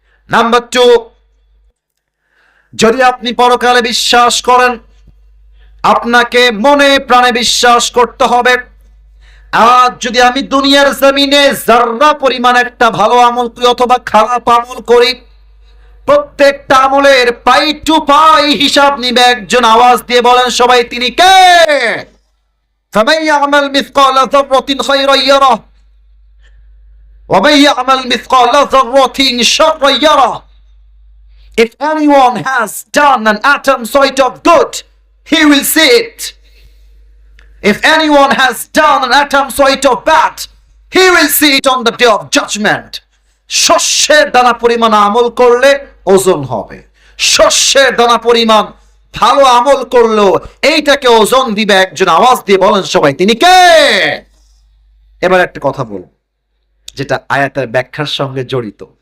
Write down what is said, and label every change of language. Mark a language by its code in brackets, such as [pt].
[bn] Number 2, যদি আপনি পরকালে বিশ্বাস করেন, আপনাকে মনে প্রাণে বিশ্বাস করতে হবে। আজ যদি আমি দুনিয়ার জমিনে যারা পরিমাণ একটা ভালো আমল করি অথবা খারাপ আমল করি, প্রত্যেকটা আমলের পাই টু পাই হিসাব নিবে একজন। আওয়াজ দিয়ে বলেন সবাই, তিনি কে? [ar] فمن يعمل مثقال ذرة خيرا يره ومن يعمل مثقال ذرة شرا يره. [en] If anyone has done an atom size of good, he will see it. If anyone has done an atom size of bad, he will see it on the day of judgment. [bn] শস্যের দানা পরিমাণ আমল করলে ওজন হবে, শস্যের দানা পরিমাণ ভালো আমল করলেও এইটাকে ওজন দিবে একজন। আওয়াজ দিয়ে বলেন সবাই, তিনি কে? এবার একটা কথা বলব যেটা আয়াতের ব্যাখ্যার সঙ্গে জড়িত।